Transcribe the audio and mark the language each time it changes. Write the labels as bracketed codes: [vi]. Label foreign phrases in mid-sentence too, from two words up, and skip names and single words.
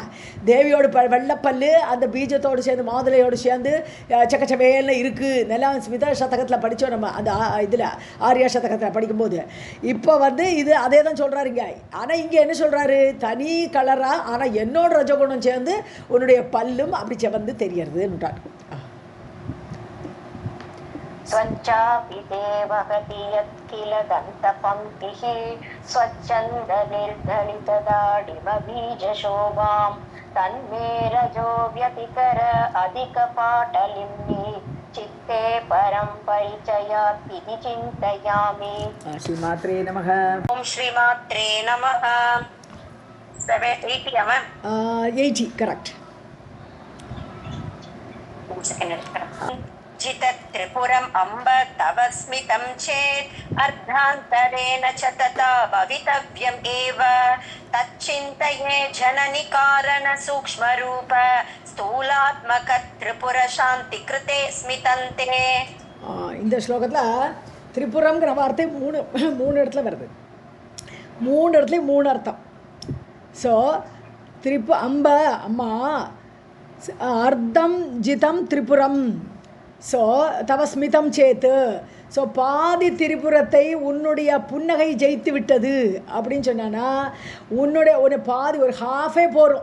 [ta] தேவியோட வெள்ளைப்பல்லு அந்த பீஜத்தோடு சேர்ந்து மாதுளையோடு சேர்ந்து சக்கச்சவேல்னு இருக்குது, நல்லா ஸ்மிதா சதகத்தில் படித்தோம் நம்ம, அந்த இதில் ஆரியா சதகத்தில் படிக்கும்போது. இப்போ இது அதே தான் சொல்கிறாருங்க. ஆனால் இங்கே என்ன சொல்கிறாரு, தனி கலராக ஆனால் என்னோட ரஜகுணம் சேர்ந்து உன்னுடைய பல்லும் அப்படி செவந்து தெரியறதுன்னுட்டார். [sa] स्वच्छापि ते वहति यत्किल दन्तपङ्क्तिः स्वच्छन्दनिर्दलितदाडिमबीजशोभां तन्मे रजो व्यतिकर अधिकपाटलिम्नि चित्ते परं परिचयात् इति चिन्तयामि. श्रीमात्रे नमः. ओम श्रीमात्रे नमः. 780 am [en] 80 correct. [sa] जितत्रिपुरम् अम्ब तव स्मितं चेत् अर्धान्तरेण च तथा भवितव्यम् एव तच्चिन्तये जननि कारण सूक्ष्मरूप स्थूलात्मक त्रिपुर शान्ति कृते स्मितन्ते. [ta] இந்த ஸ்லோகத்தில் திரிபுரம்ங்கிற வார்த்தை மூணு இடத்துல வருது. மூணு இடத்துலையும் மூணு அர்த்தம். ஸோ அம்ப அம்மா, [sa] अर्धं जितं त्रिपुरम्. [ta] ஸோ [sa] तव स्मितं चेत्, [ta] ஸோ பாதி திரிபுரத்தை உன்னுடைய புன்னகை ஜெயித்து விட்டது அப்படின்னு சொன்னான்னா உன்னுடைய பாதி ஒரு ஹாஃபே போகிறோம்.